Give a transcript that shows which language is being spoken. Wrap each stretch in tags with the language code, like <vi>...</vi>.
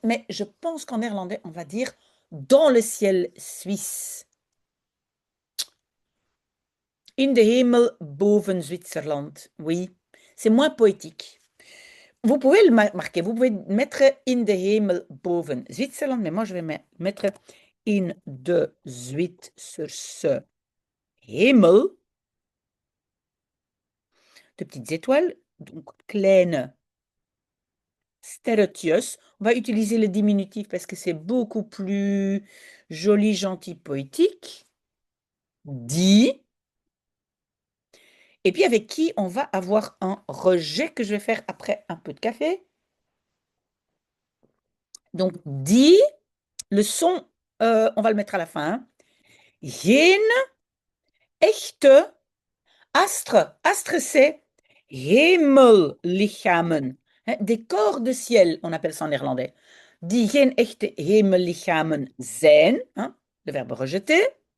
<fr>Mais je pense qu'en néerlandais, on va dire dans le ciel suisse.</fr> <nl>In de hemel boven Zwitserland.</nl> <fr>Oui, c'est moins poétique. Vous pouvez le marquer, vous pouvez mettre in de hemel boven Zwitserland, mais moi je vais mettre in de Zwitserse hemel. De petites étoiles, donc kleine sterretjes. On va utiliser le diminutif parce que c'est beaucoup plus joli, gentil, poétique. Die. Et puis avec qui on va avoir un rejet que je vais faire après un peu de café. Donc, die, le son, on va le mettre à la fin, hein.</fr> <nl>Geen echte astre.</nl> <fr>Astre, c'est hemellichamen. Hein, des corps de ciel, on appelle ça en néerlandais.</fr> <nl>Die geen echte hemellichamen zijn, hein, le verbe rejeter.</nl>